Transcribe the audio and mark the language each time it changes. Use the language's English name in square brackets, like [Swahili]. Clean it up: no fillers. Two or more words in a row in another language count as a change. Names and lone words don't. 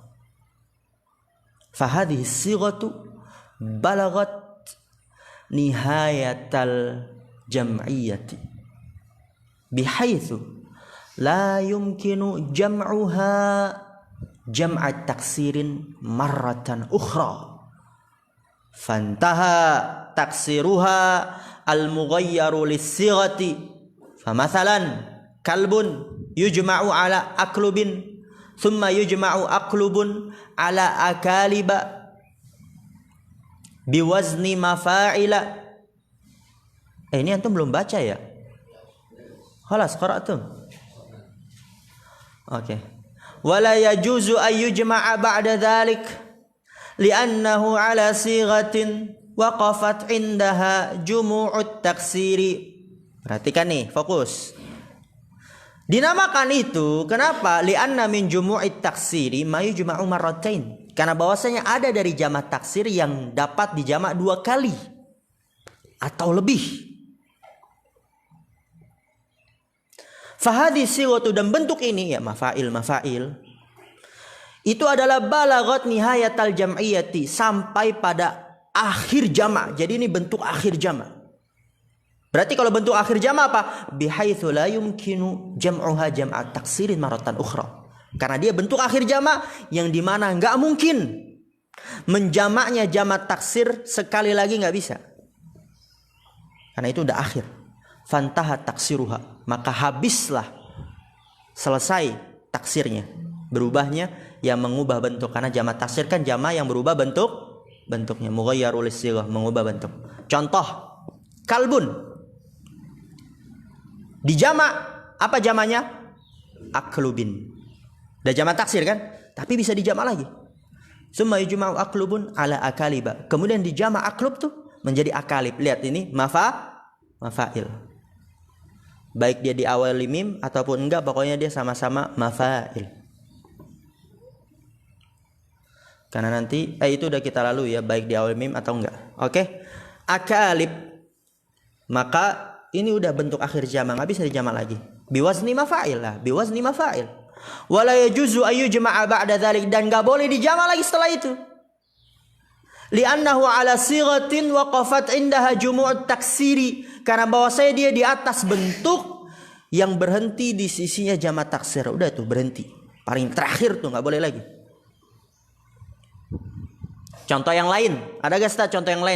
[Arabic] فهذه صيغة بلغت نهاية الجمعية بحيث لا يمكن جمعها جمع تكسير مرة أخرى فانتهى تكسيرها المغير للصيغة. فمثلا كلب يجمع على أكلب ثم يجمع أكلب على أكالب بوزن مفاعل. [Indonesian] Ini antum belum baca ya? [Arabic] خلاص قرأتم. [Indonesian] Oke. [Arabic] ولا يجوز أن يجمع بعد ذلك لأنه على صيغة وقفت عندها جموع التكسير. [Indonesian] Perhatikan nih, fokus. Dinamakan itu kenapa? [Arabic] لأن من جموع التكسير ما يجمع مرتين. [Indonesian] Karena bahwasanya ada dari jamak taksir yang dapat dijamak dua kali atau lebih. [Arabic] فهذه صيغة, [Indonesian] dan bentuk ini ya mafa'il itu adalah [Arabic] بلغت نهاية الجمعية, [Indonesian] sampai pada akhir jamak. Jadi ini bentuk akhir jamak. Berarti kalau bentuk akhir jamak apa? [Arabic] بحيث لا يمكن جمعها جمع تكسير مرة أخرى. [Indonesian] Karena dia bentuk akhir jamak yang dimana nggak mungkin menjamaknya jamak taksir sekali lagi, nggak bisa. Karena itu udah akhir. [Arabic] فانتهى تكسيرها, [Indonesian] maka habislah, selesai taksirnya, berubahnya yang mengubah bentuk. Karena jamak taksir kan jamak yang berubah bentuknya. [Arabic] مغير الصيغة, [Indonesian] mengubah bentuk. Contoh, kalbun. Di jamak apa jamaknya? Aklubin. Udah jamak taksir kan? Tapi bisa dijamak lagi. [Arabic] ثم يجمع أكلب على أكالب. [Indonesian] Kemudian dijamak aklub tuh menjadi akalib. Lihat ini mafa'il. Baik dia di awal mim ataupun enggak, pokoknya dia sama-sama mafa'il. Karena nanti itu udah kita lalui ya, baik di awal mim atau enggak. Oke? Akalib. Maka ini udah bentuk akhir jamak, enggak bisa dijamak lagi. [Arabic] بوزن مفاعل lah, بوزن مفاعل. ولا يجوز أن يجمع بعد ذلك, [Indonesian] dan enggak boleh dijamak lagi setelah itu. [Arabic] لأنه على صيغة وقفت عندها جموع التكسير, [Indonesian] karena bahwasanya dia di atas bentuk yang berhenti di sisinya jamak taksir. Udah tuh berhenti. Paling terakhir tuh enggak boleh lagi. Contoh yang lain, ada gak Ustaz contoh yang lain?